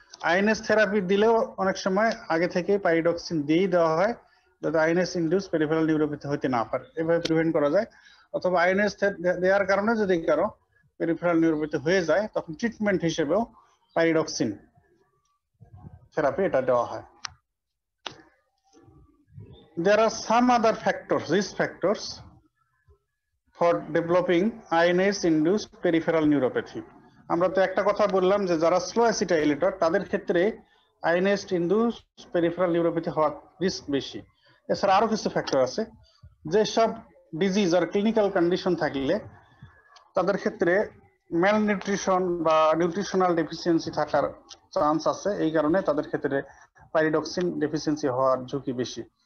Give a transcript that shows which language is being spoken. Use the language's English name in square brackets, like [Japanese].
[Bangla] INS therapy দিলেও অনেক সময় আগে থেকে পাইরিডক্সিন দিয়েই দেওয়া হয় যাতে আইএনএস ইনডিউসড পেরিফেরাল নিউরোপ্যাথি হতে না পারে, এভাবে প্রিভেন্ট করা যায়। অথবা আইএনএস দেওয়ার কারণে যদি কারো পেরিফেরাল নিউরোপ্যাথি হয়ে যায় তখন ট্রিটমেন্ট হিসেবেও পাইরিডক্সিন থেরাপি এটা দেওয়া হয়। [English] There are some other factors, risk factors for developing INS-induced peripheral neuropathy. [Bangla] আমরা তো একটা কথা বললাম যে যারা স্লো অ্যাসিটাইলেটর তাদের ক্ষেত্রে INS-induced peripheral neuropathy হওয়ার রিস্ক বেশি। এছাড়া আরো কিছু ফ্যাক্টর আছে, যেসব ডিজিজ আর ক্লিনিক্যাল কন্ডিশন থাকলে তাদের ক্ষেত্রে ম্যালনিউট্রিশন বা নিউট্রিশনাল ডেফিসিয়েন্সি থাকার চান্স আছে, এই কারণে তাদের ক্ষেত্রে পাইরিডক্সিন ডেফিসিয়েন্সি হওয়ার ঝুঁকি বেশি।